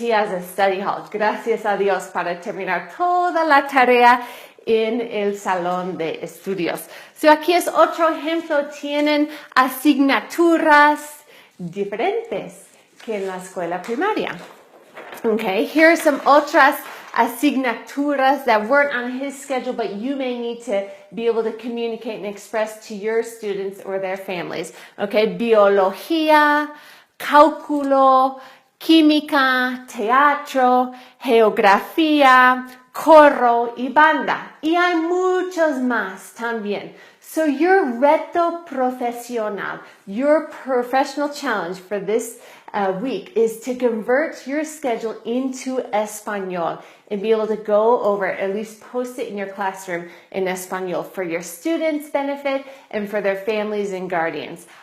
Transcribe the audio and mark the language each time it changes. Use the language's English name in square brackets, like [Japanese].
[English] He has a study hall. [Spanish] Gracias a Dios para terminar toda la tarea en el salón de estudios. So aquí es otro ejemplo. Tienen asignaturas diferentes que en la escuela primaria. [English] Okay. Here are some [Spanish] otras asignaturas [English] that weren't on his schedule, but you may need to be able to communicate and express to your students or their families. [Spanish] Okay, biología, cálculo, química, teatro, geografía, coro y banda. Y hay muchos más también. [English] So your [Spanish] reto profesional, [English] your professional challenge for this week is to convert your schedule into Espanol and be able to go over, at least post it in your classroom in Espanol for your students' benefit and for their families and guardians.